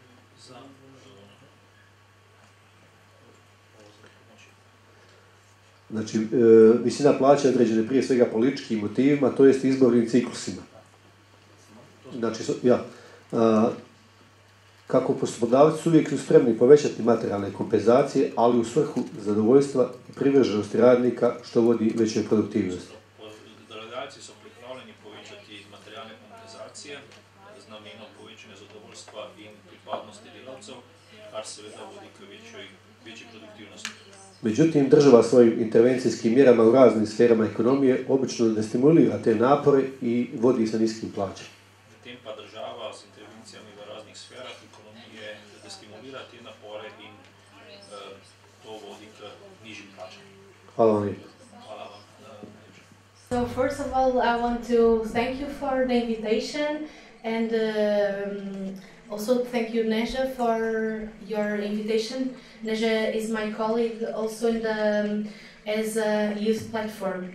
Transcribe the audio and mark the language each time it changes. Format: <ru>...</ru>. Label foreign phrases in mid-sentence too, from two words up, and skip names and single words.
<hr>Znači, visina plaće je određena prije svega političkim motivima, to jest izbornim ciklusima. Znači, kako poslodavci uvijek su spremni povećati materijalne kompenzacije, ali u svrhu zadovoljstva i privrženosti radnika, što vodi većoj produktivnosti.</hr> <sl>Delodajalci so pripravljeni povečati materialne kompenzacije z namenom povečanja zadovoljstva in pripadnosti delavcev, kar seveda vodi k večji produktivnosti.</sl> <hr>Međutim, država svojim intervencijskim mjerama u raznim sferama ekonomije obično destimulira te napore i vodi sa niskim plaćama.</hr> <sl>Zatem pa država s intervencijskimi akumulira te napore in to vodi k nižjim plačam.</sl> <hr>Hvala vam lijepo. Hvala vam.</hr> <en>So first of all, I want to thank you for the invitation, and also thank you, Neža, for your invitation. Neža is my colleague also in the as a youth platform.</en>